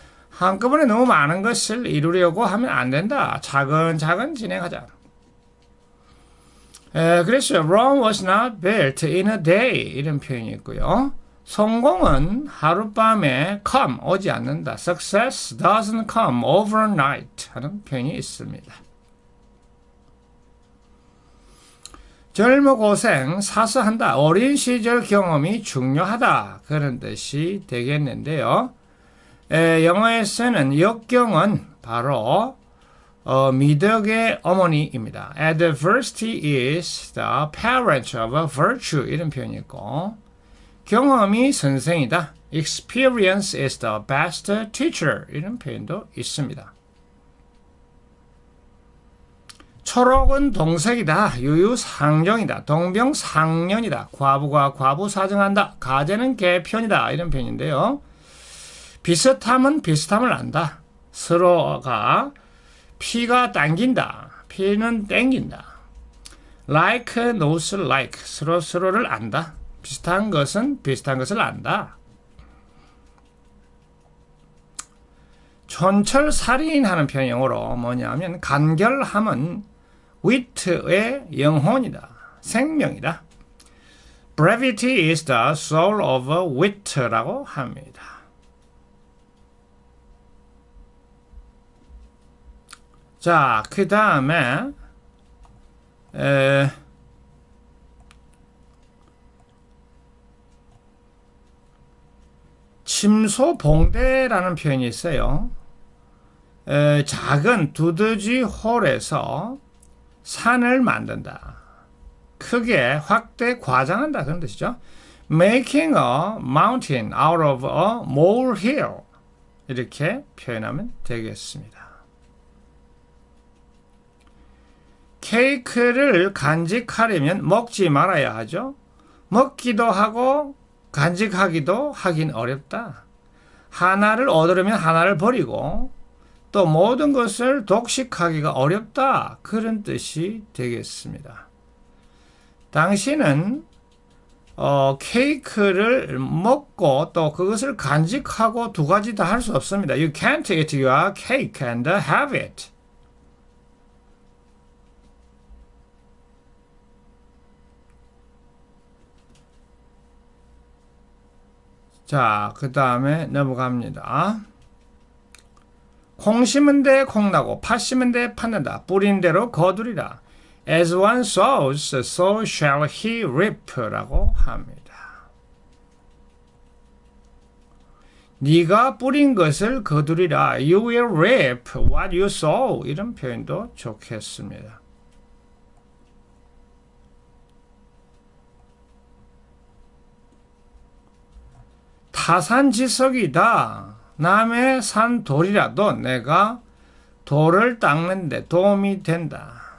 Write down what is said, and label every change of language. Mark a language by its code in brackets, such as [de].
[ko] 한꺼번에 너무 많은 것을 이루려고 하면 안 된다. 차근차근 진행하자. 그래서 [en] Rome was not built in a day [ko] 이런 표현이 있고요. 성공은 하룻밤에 오지 않는다. [en] Success doesn't come overnight [ko] 하는 표현이 있습니다. 젊어 고생 사서한다. 어린 시절 경험이 중요하다. 그런 뜻이 되겠는데요. 영어에서는 역경은 바로 미덕의 어머니입니다. [en] Adversity is the parent of virtue [ko] 이런 표현이 있고 경험이 선생이다. [en] Experience is the best teacher [ko] 이런 표현도 있습니다. 초록은 동색이다. 유유상종이다. 동병상련이다. 과부가 과부 사정한다. 가재는 개편이다. 이런 표현인데요. 비슷함은 비슷함을 안다. 서로가 피가 당긴다. 피는 땡긴다. [en] Like knows like. [ko] 서로를 안다. 비슷한 것은 비슷한 것을 안다. 촌철살인하는 표현 영어로 뭐냐면 간결함은 wit의 영혼이다. 생명이다. [en] Brevity is the soul of wit [ko] 라고 합니다. 자, 그 다음에 침소봉대라는 표현이 있어요. 작은 두더지 홀에서 산을 만든다. 크게 확대 과장한다 그런 뜻이죠. [en] Making a mountain out of a molehill [ko] 이렇게 표현하면 되겠습니다. 케이크를 간직하려면 먹지 말아야 하죠. 먹기도 하고 간직하기도 하긴 어렵다. 하나를 얻으려면 하나를 버리고 또 모든 것을 독식하기가 어렵다. 그런 뜻이 되겠습니다. 당신은 케이크를 먹고 또 그것을 간직하고 두 가지 다 할 수 없습니다. [en] You can't eat your cake and have it. [ko] 자, 그 다음에 넘어갑니다. 콩 심은 데 콩나고 팥 심은 데 팥는다. 뿌린 대로 거두리라. [en] As one sows, so shall he reap [ko] 라고 합니다. 네가 뿌린 것을 거두리라. [en] You will reap what you sow. [ko] 이런 표현도 좋겠습니다. 타산지석이다. 남의 산 돌이라도 내가 돌을 닦는데 도움이 된다.